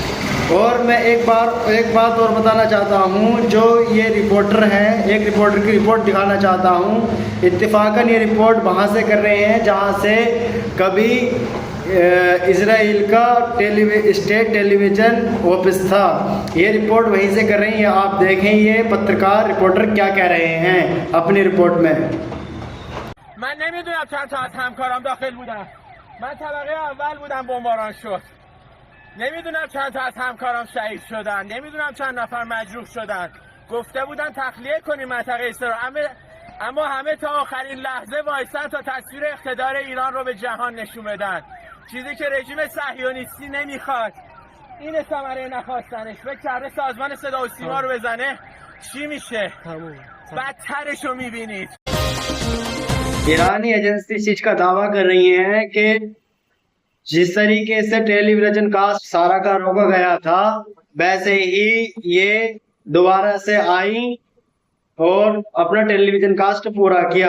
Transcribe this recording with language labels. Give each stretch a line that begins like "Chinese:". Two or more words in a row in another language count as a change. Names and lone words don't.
Hindi: और मैं एक बात और बताना चाहता हूँ, जो ये रिपोर्टर हैं, एक रिपोर्टर की रिपोर्ट दिखाना चाहता हूँ। इत्तेफाकन ये रिपोर्ट वहाँ से कर रहे हैं जहाँ से कभी इजराइल का
English: state television office
Hindi: था। ये रिपोर्ट वहीं से कर रही हैं। आप देखें ये पत्रकार रिपोर्टर क्या कह रहे हैं अपनी रिपोर्ट में।
Persian: من نمیدونم چند تا از همکارام داخل بودن. من طبقه اول بودم، بمباران شد. نمیدونم چند تا از همکارام شهید شدن، نمیدونم چند نفر مجروح شدن. گفته بودن تخلیه کنیم منطقه اسرائیل، اما همه تا آخرین لحظه وایسن تا تصویر اقتدار ایران رو به جهان نشون بدن. چیزی که رژیم صهیونیستی نمیخواد. این ثمره نخواستنش. فکر کرده سازمان صدا و سیما رو بزنه چی میشه؟ بدترش رو میبینید.
Hindi: ईरानी एजेंसी इस चीज का दावा कर रही है कि जिस तरीके से
English: television cast
Hindi: सारा का रोका गया था, वैसे ही ये दोबारा से आई और अपना
English: television cast
Hindi: पूरा किया।